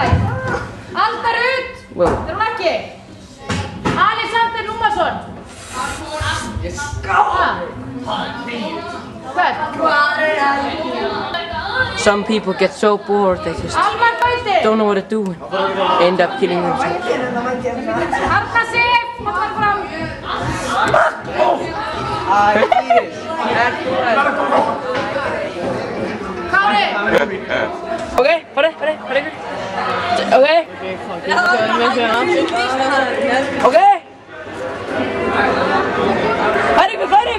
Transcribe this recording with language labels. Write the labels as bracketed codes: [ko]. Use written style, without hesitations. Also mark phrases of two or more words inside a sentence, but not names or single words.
[is] Alda Rut! Það er hún ekki. Alexander Númarsson. [en] Some people get so bored they just don't know what to do and end up killing themselves. [is] Arna Sif, hvað var fram? Kári! Ok, farið ykkur. Ok. Ok. Farið ykkur.